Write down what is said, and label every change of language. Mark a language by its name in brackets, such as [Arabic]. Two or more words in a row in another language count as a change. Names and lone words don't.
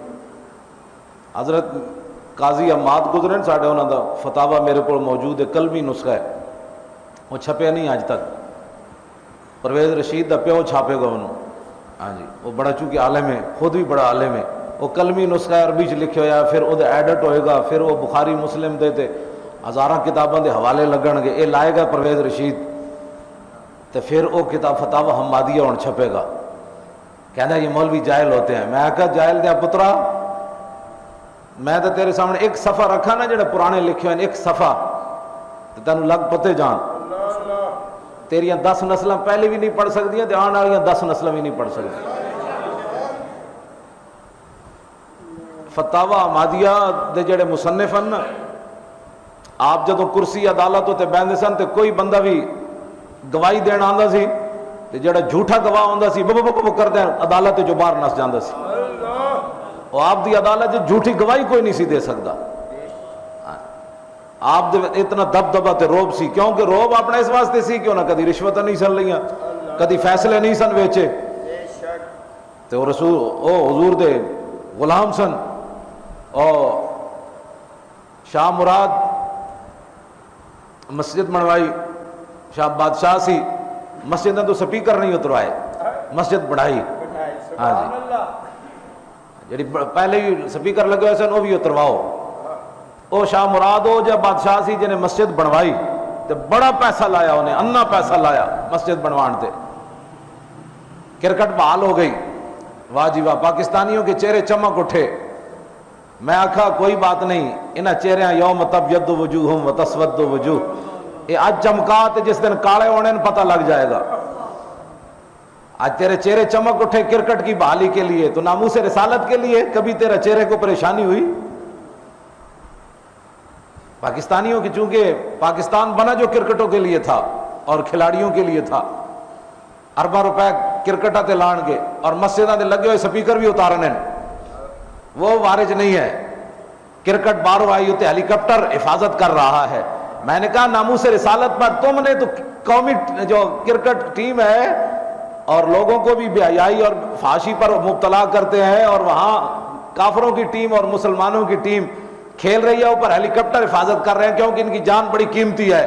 [Punjabi] حضرت قاضی عماد گزرے ساڈے، انہوں دا فتاوا میرے کو موجود ہے، کلمی نسخہ ہے، وہ چھپیا نہیں اج تک. پرویز رشید دا پیو چھاپے گا انہوں. [Urdu] ہاں جی، وہ بڑا چونکہ عالم ہے، خود بھی بڑا عالم ہے. [Punjabi] وہ کلمی نسخہ عربی چ لکھے ہوا، پھر وہ ایڈٹ ہوئے گا، پھر وہ بخاری مسلم دے تے ہزاراں کتاباں دے حوالے لگن گے، یہ لائے گا پرویز رشید تو پھر وہ کتاب فتاوی حمادیہ ہوں چھپے گا، کہنا یہ مولوی جاہل ہوتے ہیں۔ میں کہا جاہل دیا پترا، میں تو تیرے سامنے ایک صفحہ رکھا نا جڑے پرانے لکھے ہوئے، ایک صفحہ تو تینوں لگ پتے جان، تیریاں 10 نسلیں پہلے بھی نہیں پڑھ سکتی، تے آنے والیاں 10 نسلیں بھی نہیں پڑھ سکتی۔ فتاوی حمادیہ دے جڑے مصنف ہیں نا، آپ جدو کرسی عدالت تے بیندے سن تے کوئی بندہ بھی گواہی دین آندا سی تے جڑا جھوٹا گواہ ہوندا سی بب کردے عدالت جو باہر نس جاندا سی، اور آپ دی عدالت جھوٹی گواہی کوئی نہیں سی دے سکتا۔ آپ دے اتنا دبدبا تے روب سی، کیونکہ روب اپنا اس واسطے سی کہ انہاں کدی رشوت نہیں سن لیاں، کدی فیصلے نہیں سن ویچے، تے وہ رسول او حضور دے غلام سن۔ اور شاہ مراد مسجد بنوائی، شاہ بادشاہ سی، مسجد تو سپیکر نہیں اتروائے، مسجد بڑھائی، ہاں جی جی پہلے ہی سپیکر لگے ہوئے سن وہ بھی اترواؤ۔ او شاہ مراد ہو جب بادشاہ سی جنہیں مسجد بنوائی تو بڑا پیسہ لایا، انہیں انا پیسہ لایا مسجد بنوان تے۔ [Urdu] کرکٹ بحال ہو گئی، واہ جی واہ، پاکستانیوں کے چہرے چمک اٹھے۔ [Punjabi] میں آکھا کوئی بات نہیں، انہاں چہریاں [Arabic] یوم تبیض وجوہم وتسود وجوہ، [Punjabi] یہ آج چمکات جس دن کالے ہونے پتہ لگ جائے گا۔ [Urdu] آج تیرے چہرے چمک اٹھے کرکٹ کی بحالی کے لیے، تو ناموس رسالت کے لیے کبھی تیرے چہرے کو پریشانی ہوئی؟ [Punjabi] پاکستانیوں کی، چونکہ پاکستان بنا جو کرکٹوں کے لیے تھا اور کھلاڑیوں کے لیے تھا، ارباں روپے کرکٹاں تے لان گے اور مسجداں تے لگے ہوئے سپیکر بھی اتارنے، وہ وارج نہیں ہے۔ [Urdu] کرکٹ باہروں آئی ہوتے ہیلی کاپٹر حفاظت کر رہا ہے۔ میں نے کہا ناموس رسالت پر تم نے تو قومی جو کرکٹ ٹیم ہے اور لوگوں کو بھی بے حیائی اور فحاشی پر مبتلا کرتے ہیں، اور وہاں کافروں کی ٹیم اور مسلمانوں کی ٹیم کھیل رہی ہے، اوپر ہیلی کاپٹر حفاظت کر رہے ہیں کیونکہ ان کی جان بڑی قیمتی ہے۔